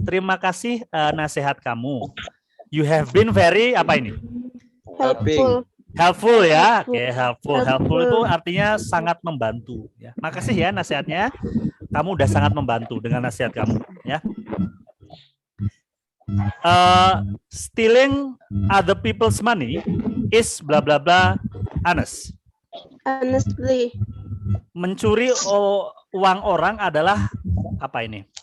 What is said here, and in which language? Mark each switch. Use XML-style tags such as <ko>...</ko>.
<id>Terima kasih nasihat kamu.</id> <en>You have been very</en> <id>apa ini?</id> <en>Helpful.</en> <id>Helpful ya. Oke, helpful itu artinya sangat membantu ya. Makasih ya nasihatnya. Kamu udah sangat membantu dengan nasihat kamu ya.</id> <en>Stealing other people's money is bla bla bla honest. Honestly.</en> <id>Mencuri uang orang adalah apa ini?</id>